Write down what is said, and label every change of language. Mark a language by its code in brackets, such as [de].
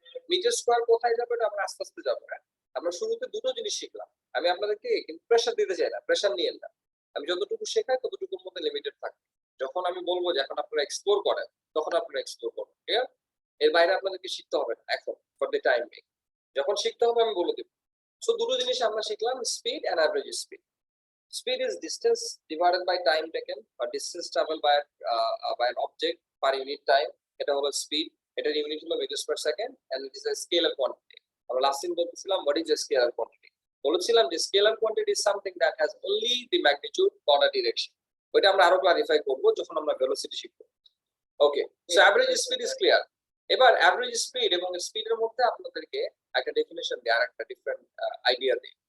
[bn] Metre square কোথায় যাবে এটা আমরা আস্তে আস্তে যাবো, হ্যাঁ? আমরা শুরুতে দুটো জিনিস শিখলাম, আমি আপনাদেরকে কিন্তু প্রেশার দিতে চাই না, প্রেশার নিয়েন না। আমি যতটুকু শেখাই ততটুকুর মধ্যে লিমিটেড থাকে। যখন আমি বলবো যে এখন আপনারা এক্সপ্লোর করেন, তখন আপনারা এক্সপ্লোর করবেন, ঠিক আছে? এর বাইরে আপনাদেরকে শিখতে হবে না এখন, [en] For the time being. [bn] যখন শিখতে হবে আমি বলে দেবো। সো দুটো জিনিস আমরা শিখলাম, speed and average speed. [en] Speed is distance divided by time taken or distance traveled by an object per unit time. [bn] এটা হলো [en] speed, [bn] এটার ইউনিট হলো [en] meters per second and it is a scalar quantity. [bn] আমরা last দিন বলছিলাম [en] what is a scalar quantity, [bn] বলেছিলাম যে [en] scalar quantity is something that has only the magnitude or a direction. [bn] ওইটা আমরা আরো ক্লারিফাই করব যখন আমরা ভেলোসিটি শিখব। [en] Okay, so average speed is clear. [bn] এবার অ্যাভারেজ স্পিড এবং স্পিডের মধ্যে আপনাদেরকে একটা ডেফিনেশন দেওয়ার একটা ডিফারেন্ট আইডিয়া দিই।